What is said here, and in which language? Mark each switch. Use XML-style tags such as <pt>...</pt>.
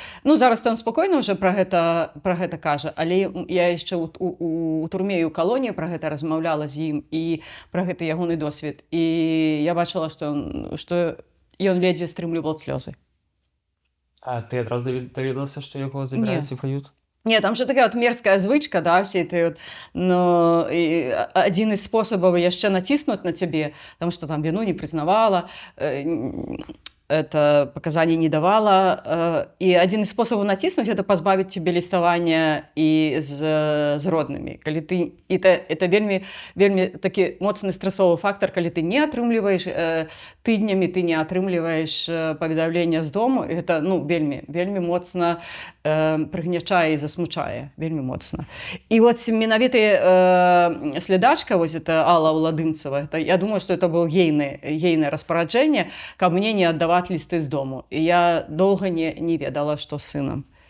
<be>Ну, зараз он спакойна ўжо пра гэта кажа, але я яшчэ у турме і ў калоніі пра гэта размаўляла з ім і пра гэты ягоны досвед. І я бачыла, што ён ледзьве стрымліваў слёзы. А ты адразу даведалася, што яго забіраюць у приют?</be> <ru>Не, там же такая вот мерзкая звычка, да, все это вот, но один из способов яшчэ націснуць на тебе, потому что там вину не признавала, это показаний не давала, и один из способов націснуць это позбавить тебе ліставання і з роднымі.</ru> <be>Калі ты, это вельмі такі моцны стрэсовы фактор, калі ты не атрымліваеш тыднямі, ты не атрымліваеш паведамлення з дому, і гэта ну вельмі моцна прыгнячае і засмучае, вельмі моцна. І вот менавіта следачка, вось это Алла Уладымцева, я думаю, что это было ейное распараджэнне, каб мне не аддаваць лісты з дому. І я доўга не ведала, што з сынам.</be>